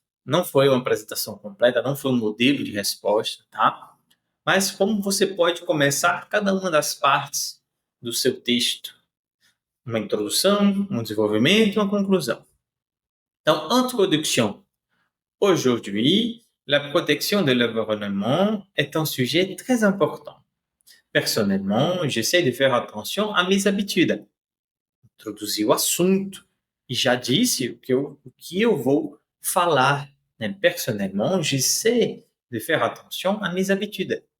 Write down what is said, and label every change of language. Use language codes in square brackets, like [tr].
[pt] Não foi uma apresentação completa, não foi um modelo de resposta, tá? Mas como você pode começar cada uma das partes do seu texto? Uma introdução, um desenvolvimento e uma conclusão. Então, introduction. [fr] Aujourd'hui, la protection de l'environnement est un sujet très important. Personnellement, j'essaie de faire attention à mes habitudes. [pt] Introduzi o assunto e já disse o que eu vou falar. Né? [fr] Personnellement, j'essaie de faire attention à mes habitudes.